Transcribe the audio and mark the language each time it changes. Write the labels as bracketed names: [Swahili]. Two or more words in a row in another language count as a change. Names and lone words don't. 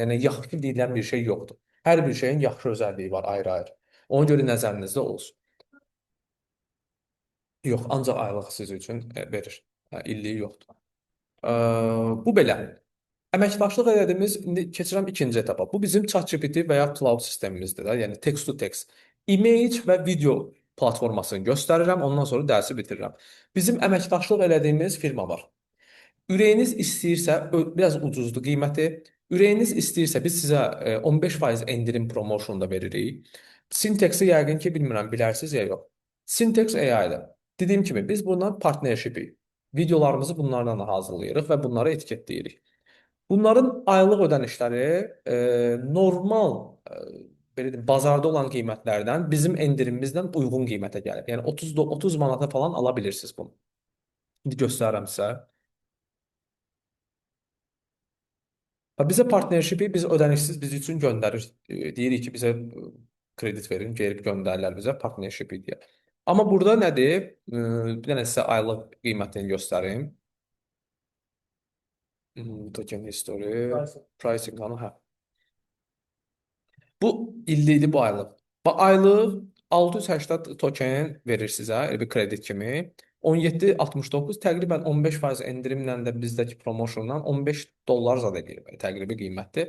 [Azerbaijani] Yəni yaxşı deyilən bir şey yoxdur. Hər bir şeyin yaxşı özəlliyi var ayrı-ayrı. Ona görə nəzərinizdə olsun. Yox, ancaq aylıq siz üçün verir. İlliyi yoxdur. Bu belə. Əməkdaşlıq elədiyimiz, indi keçirəm ikinci etapa. Bu bizim ChatGPT və ya cloud sistemimizdir də, yəni [English] text to text. [Azerbaijani] Image və video platformasını göstərirəm, ondan sonra dərsi bitirirəm. Bizim əməkdaşlıq elədiyimiz firma var. Ürəyiniz istəyirsə, biraz ucuzdur qiyməti. Ürəyiniz istəyirsə, biz sizə 15% endirim promotion da veririk. Syntax-i yəqin ki, bilmirəm, bilərsiniz ya yox. Syntax AI-dir. Dediyim kimi, biz bundan partnership-i, videolarımızı bunlardan hazırlayırıq və bunları etiketləyirik. Bunların aylıq ödənişləri normal belə deyim, bazarda olan qiymətlərdən bizim endirimimizdən uyğun qiymətə gəlir. Yəni 30 manata falan ala bilirsiniz bunu. İndi göstərirəm sizə. Bizə partnership-i biz ödənişsiz biz üçün göndərir. Deyirik ki, bizə kredit verin, geri göndərirlər bizə partnership-i deyə. Amma burada nədir? Bir dənə sizə aylıq qiymətini göstərim. [English] Token history, pricing kanı, hə. [Azerbaijani] Bu illikdir, bu aylıq. Aylıq 680 token verir sizə, bir kredit kimi. 17.69 təqribən 15% endirimlə də bizdəki promotiondan 15 dollar zad edir təqribi qiymətdir.